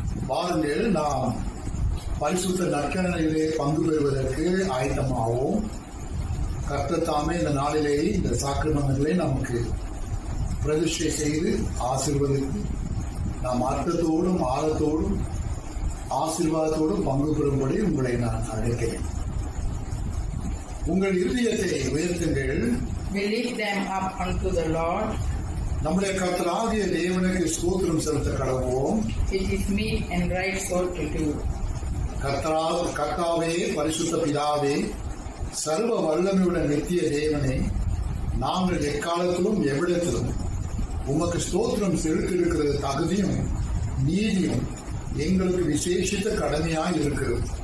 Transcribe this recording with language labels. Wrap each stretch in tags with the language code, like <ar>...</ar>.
<ta>வாருங்கள், நாம் பரிசுத்த நற்கரணையிலே பங்கு பெறுவதற்கு ஆயத்தமாகவும் கர்த்தர் தாமே இந்த நாளிலே இந்த சாக்கிரமங்களை நமக்கு பிரதிஷ்டை செய்து ஆசீர்வதித்து நாம் அர்த்தத்தோடும் ஆழத்தோடும் ஆசீர்வாதத்தோடும் பங்கு பெறும்படி உங்களை நான் அழைக்கிறேன். உங்கள் இருதயத்தை உயர்த்துங்கள்.</ta> <en>We lift them up unto the Lord.</en> <ta>நம்முடைய கர்த்தராகிய தேவனுக்கு ஸ்தோத்திரம் செலுத்த கடவோம்.</ta> <en>It is meet and right so to do.</en> <ta>கர்த்தாவே, பரிசுத்த பிதாவே, சர்வ வல்லமையுள்ள நித்திய தேவனே, நாங்கள் எக்காலத்திலும் எவ்விடத்திலும் உமக்கு ஸ்தோத்திரம் செலுத்திருக்கிறது தகுதியும் நீதியும் எங்களுக்கு விசேஷித்த கடமையாய் இருக்கிறது.</ta>